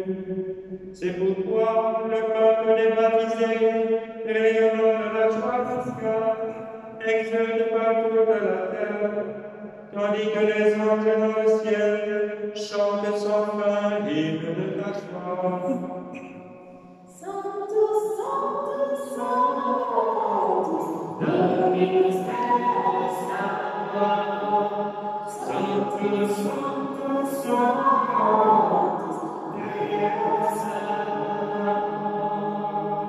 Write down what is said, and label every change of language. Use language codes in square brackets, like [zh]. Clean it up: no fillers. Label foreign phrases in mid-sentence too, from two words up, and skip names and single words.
[fr] C'est pourquoi le peuple des baptisés, rayonnant de la joie pascale, exulte partout de la terre, tandis que les anges dans le ciel chantent sans fin l'hymne de ta joie. [la] Sanctus, Sanctus, Sanctus, Dominus Deus Sabaoth. Sanctus, Sanctus, Sanctus, Deus Sabaoth.